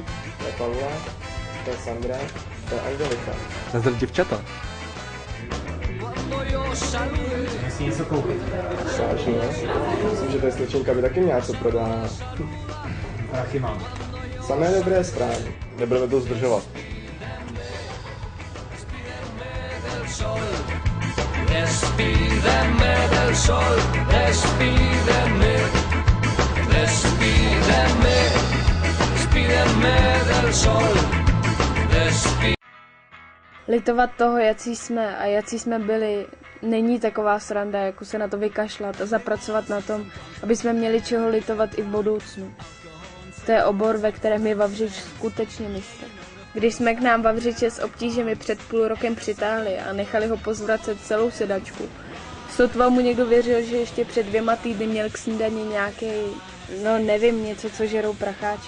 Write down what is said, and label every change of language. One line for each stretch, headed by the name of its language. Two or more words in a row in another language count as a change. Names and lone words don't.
Czech: To je Pavla, to je Sandra, to je Angelika. Nazdar děvčata. Musí něco koupit. Vážně? Myslím, že ta slečenka by taky měla co prodávat. Prachy mám. Samé dobré zprávy. Nebudeme to zdržovat.
Spanish: Despídeme del sol, despídeme, despídeme, despídeme del sol, despídeme.
Czech: Litovat toho, jací jsme a jací jsme byli, není taková sranda, jako se na to vykašlat a zapracovat na tom, aby jsme měli čeho litovat i v budoucnu. To je obor, ve kterém je Vavřič skutečně mistr. Když jsme k nám Vavřiče s obtížemi před půl rokem přitáhli a nechali ho pozvracet celou sedačku, sotva mu někdo věřil, že ještě před 2 týdny měl k snídani nějaký, no nevím, něco, co žerou pracháči.